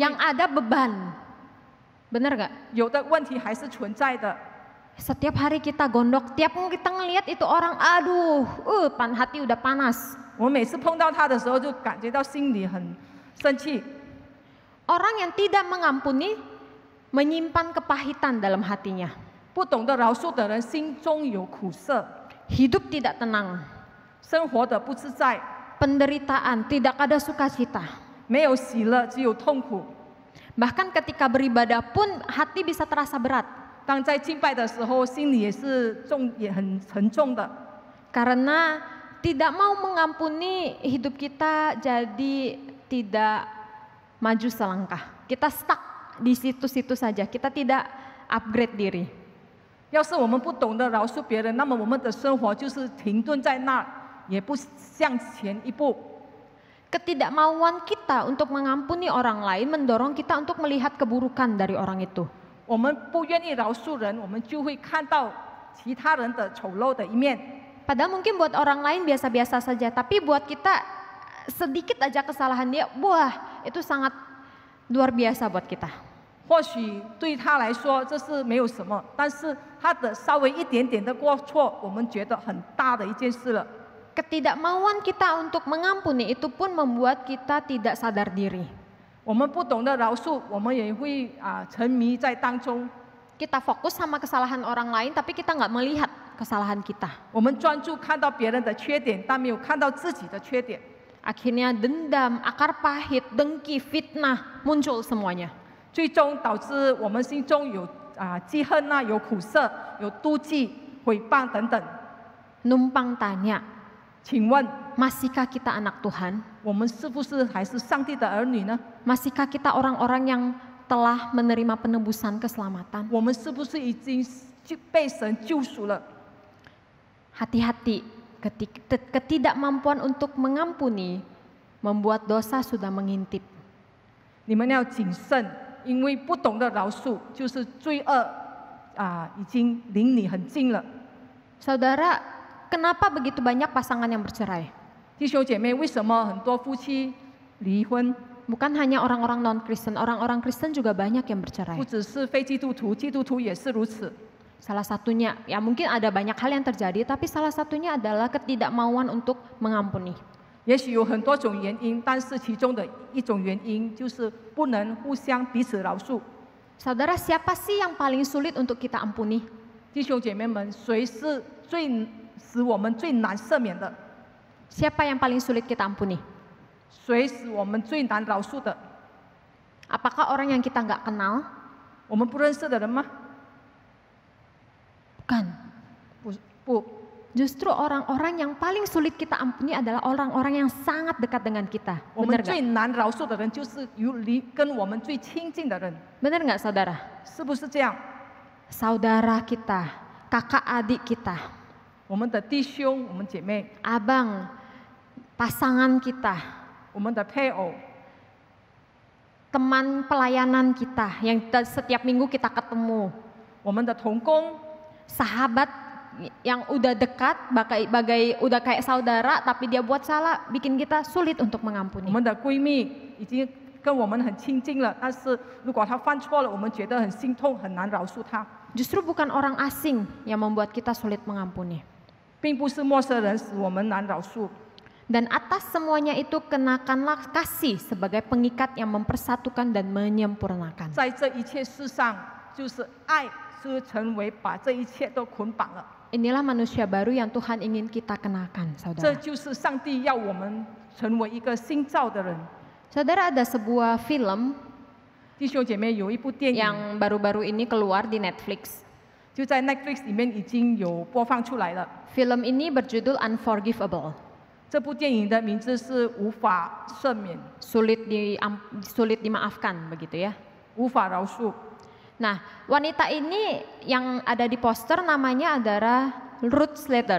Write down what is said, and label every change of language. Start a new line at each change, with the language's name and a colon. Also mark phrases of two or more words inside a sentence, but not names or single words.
Indonesian: Yang ada beban, bener nggak?
Chinese: 有的问题还是存在的。
Indonesian: Setiap hari kita gondok, tiap kita ngelihat itu orang, aduh, hati udah panas.
Chinese: 我每次碰到他的时候，就感觉到心里很生气。
Indonesian: Orang yang tidak mengampuni menyimpan kepahitan dalam hatinya.
Chinese: 不懂得饶恕的人，心中有苦涩，
Indonesian: Hidup tidak tenang,
Chinese: 生活的不自在，
Indonesian: penderitaan, tidak ada sukacita.
Chinese: 没有喜乐，只有痛苦。
Indonesian: Bahkan ketika beribadah pun hati bisa terasa berat.
Chinese: 当在敬拜的时候，心里也很沉重的。
Indonesian: Karena tidak mau mengampuni, hidup kita jadi tidak maju selangkah. Kita stuck di situ-situ saja, kita tidak upgrade diri.
Chinese: 要是我们不懂得饶恕别人，那么我们的生活就是停顿在那儿，也不向前一步。
Indonesian: Ketidakmauan kita untuk mengampuni orang lain mendorong kita untuk melihat keburukan dari orang itu.
Chinese: 我们不愿意饶恕人，我们就会看到其他人的丑陋的一面。
Indonesian: Padahal mungkin buat orang lain biasa-biasa saja, tapi buat kita sedikit aja kesalahan dia, wah itu sangat luar biasa buat kita.
Chinese: 或许对他来说这是没有什么，但是他的稍微一点点的过错，我们觉得很大的一件事了。
Indonesian: Ketidakmauan kita untuk mengampuni itu pun membuat kita tidak sadar diri.
Chinese: 我们不懂得饶恕，我们也会沉迷在当中。
Indonesian: Kita fokus sama kesalahan orang lain, tapi kita nggak melihat kesalahan kita.
Chinese: 我们专注看到别人的缺点，但没有看到自己的缺点。
Indonesian: Akhirnya dendam, akar pahit, dengki, fitnah muncul semuanya.
Chinese: 最终导致我们心中有记恨有苦涩，有妒忌、诽谤等等。
Indonesian: Numpang tanya,
Chinese: 请问
Indonesian: masihkah kita anak Tuhan?
Chinese: 我们是不是还是上帝的儿女呢？
Indonesian: Masihkah kita orang-orang yang telah menerima penebusan keselamatan?
Chinese: 我们是不是已经被神救赎了？
Indonesian: Hati-hati, ketidakmampuan untuk mengampuni membuat dosa sudah mengintip.
Chinese: 你们要谨慎，因为不懂得饶恕，就是罪恶已经离你很近了。
Indonesian: Saudara, kenapa begitu banyak pasangan yang bercerai?
Chinese: 弟兄姐妹，为什么很多夫妻离婚？
Indonesian: Bukan hanya orang-orang non-Kristen, orang-orang Kristen juga banyak yang bercerai.
Chinese: 不只是非基督徒，基督徒也是如此。
Indonesian: Salah satunya, ya mungkin ada banyak hal yang terjadi, tapi salah satunya adalah ketidakmauan untuk mengampuni.
Chinese: 也许有很多种原因，但是其中的一种原因就是不能互相彼此饶恕。
Indonesian: Saudara, siapa sih yang paling sulit untuk kita ampuni?
Chinese: 弟兄姐妹们，谁是使我们最难赦免的？
Indonesian: Siapa yang paling sulit kita ampuni?
Chinese: 谁使我们最难饶恕的？
Indonesian: Apakah orang yang kita nggak kenal?
Chinese: 我们不认识的人吗？
Indonesian: Bukan.
Chinese: 不，
Indonesian: Justru orang-orang yang paling sulit kita ampuni adalah orang-orang yang sangat dekat dengan kita.
Chinese: 我们
Indonesian: Benar
Chinese: 最
Indonesian: nggak?
Chinese: 难饶恕的人就是跟我们最亲近的人，
Indonesian: Benar nggak, saudara?
Chinese: 是不是这样？
Indonesian: Saudara kita, kakak adik kita,
Chinese: 我们的弟兄、我们姐妹、
Indonesian: abang, pasangan kita,
Chinese: 我们的配偶、
Indonesian: teman pelayanan kita yang setiap minggu kita ketemu,
Chinese: 我们的同工、
Indonesian: sahabat yang udah dekat, udah kayak saudara, tapi dia buat salah, bikin kita sulit untuk
Chinese: 我
Indonesian: mengampuni.
Chinese: 们的闺蜜已经跟我们很亲近了，但是如果她犯错了，我们觉得很心痛，很难饶恕她。
Indonesian: Justru bukan orang asing yang membuat kita sulit mengampuni.
Chinese: 并不是陌生人使我们难饶恕，
Indonesian: Dan atas semuanya itu kenakanlah kasih sebagai pengikat yang mempersatukan dan menyempurnakan.
Chinese: 在这一切事上，就是爱是成为把这一切都捆绑了。
Indonesian: Inilah manusia baru yang Tuhan ingin kita kenakan,
Chinese: 这
Indonesian: saudara.
Chinese: 就是上帝要我们成为一个新造的人。
Indonesian: Saudara, ada sebuah film
Chinese: 弟兄姐妹，有一部电影
Indonesian: yang baru-baru ini keluar di Netflix.
Chinese: 就在 Netflix 里面已经有播放出来了。
Indonesian: Film ini berjudul Unforgivable.
Chinese: 这部电影的名字是无法赦免、
Indonesian: Sulit dimaafkan, begitu ya.
Chinese: 无法饶恕。
Indonesian: Nah, wanita ini yang ada di poster namanya adalah Ruth Slater.